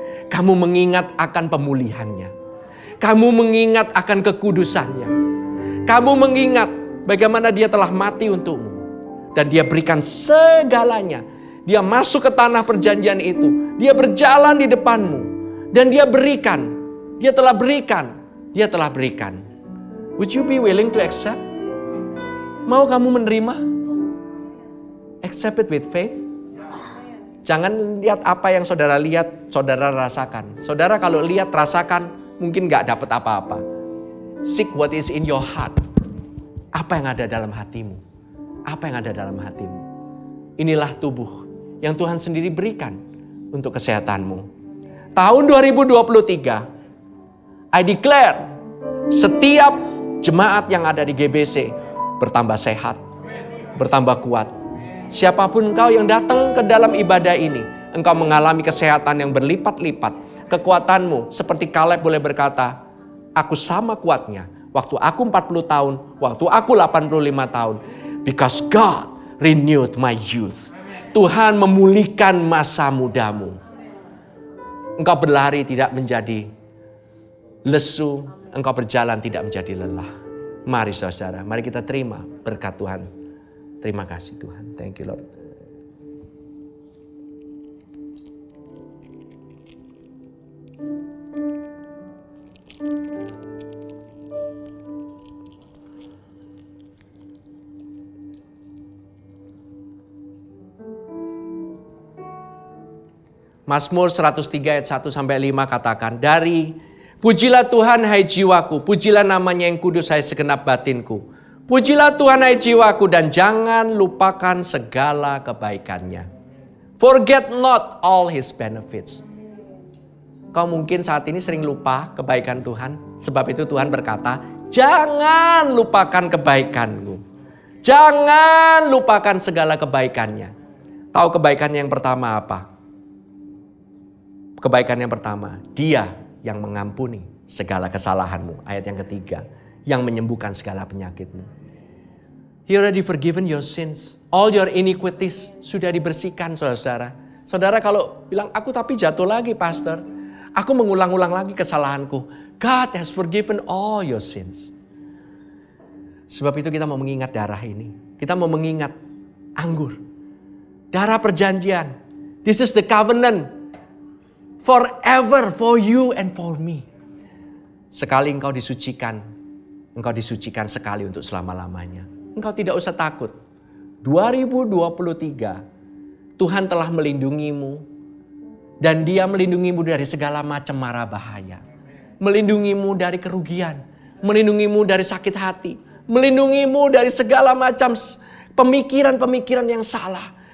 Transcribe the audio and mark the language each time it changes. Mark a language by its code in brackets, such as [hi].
[id] Kamu mengingat akan pemulihannya. Kamu mengingat akan kekudusannya. Kamu mengingat bagaimana dia telah mati untukmu. Dan dia berikan segalanya. Dia masuk ke tanah perjanjian itu. Dia berjalan di depanmu. Dan dia berikan. Dia telah berikan. Dia telah berikan. [en] Would you be willing to accept? [id] Mau kamu menerima? [en] Accept it with faith. [id] Jangan lihat apa yang saudara lihat, saudara rasakan. Saudara kalau lihat, rasakan, mungkin gak dapat apa-apa. [en] Seek what is in your heart. [id] Apa yang ada dalam hatimu? Apa yang ada dalam hatimu? Inilah tubuh yang Tuhan sendiri berikan untuk kesehatanmu. Tahun 2023, [en] I declare [id] setiap jemaat yang ada di GBC bertambah sehat, bertambah kuat. Siapapun engkau yang datang ke dalam ibadah ini, engkau mengalami kesehatan yang berlipat-lipat. Kekuatanmu seperti Kaleb boleh berkata, aku sama kuatnya waktu aku 40 tahun, waktu aku 85 tahun. [en] Because God renewed my youth. [id] Tuhan memulihkan masa mudamu. Engkau berlari tidak menjadi lesu, engkau berjalan tidak menjadi lelah. Mari saudara, mari kita terima berkat Tuhan. Terima kasih Tuhan. [en] Thank you Lord. [id] Mazmur 103 ayat 1-5 katakan, dari pujilah Tuhan hai jiwaku, pujilah namanya yang kudus hai segenap batinku. Pujilah Tuhan hai jiwaku dan jangan lupakan segala kebaikannya. [en] Forget not all his benefits. [id] Kau mungkin saat ini sering lupa kebaikan Tuhan. Sebab itu Tuhan berkata, jangan lupakan kebaikanmu. Jangan lupakan segala kebaikannya. Tahu kebaikannya yang pertama apa? Kebaikan yang pertama, dia yang mengampuni segala kesalahanmu. Ayat yang ketiga, yang menyembuhkan segala penyakitmu. [en] He already forgiven your sins. All your iniquities [id] sudah dibersihkan saudara-saudara. Saudara kalau bilang, aku tapi jatuh lagi pastor. Aku mengulang-ulang lagi kesalahanku. [en] God has forgiven all your sins. [id] Sebab itu kita mau mengingat darah ini. Kita mau mengingat anggur. Darah perjanjian. [en] This is the covenant. Forever for you and for me. [id] Sekali engkau disucikan sekali untuk selama-lamanya. Engkau tidak usah takut. 2023 Tuhan telah melindungimu dan Dia melindungimu dari segala macam mara bahaya. Melindungimu dari kerugian, melindungimu dari sakit hati, melindungimu dari segala macam pemikiran-pemikiran yang salah.